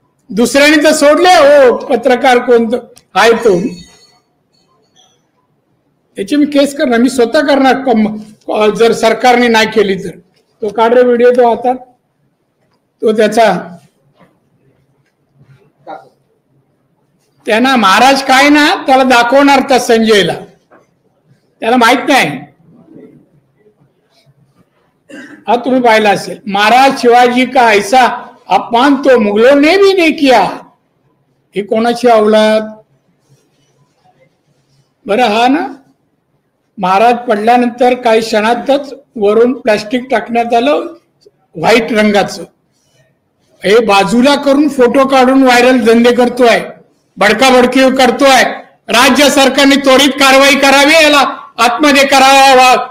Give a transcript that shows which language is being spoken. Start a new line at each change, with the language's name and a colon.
Marathi: दुसऱ्याने तर सोडले हो. पत्रकार कोणतं आहे तो, याची मी केस करणार, मी स्वतः करणार जर सरकारने नाही केली तर. तो काढ रे व्हिडिओ, तो आता तो त्याचा त्यांना महाराज काय ना त्याला दाखवणार त्या संजयला, त्याला माहित नाही. हा तुम्ही पाहिला असेल.
Hindi: महाराज शिवाजी का ऐसा अपमान तो मुगलों ने भी नहीं किया.
Marathi: ही कोणाची अवलाद? बरं हा ना, महाराज पडल्यानंतर काही क्षणातच वरून प्लास्टिक टाकण्यात आलं व्हाईट रंगाचं. हे बाजूला करून फोटो काढून व्हायरल धंदे करतोय, बडकाबडकी करतोय. राज्य सरकारने त्वरित कारवाई करावी, याला आतमध्ये करावा,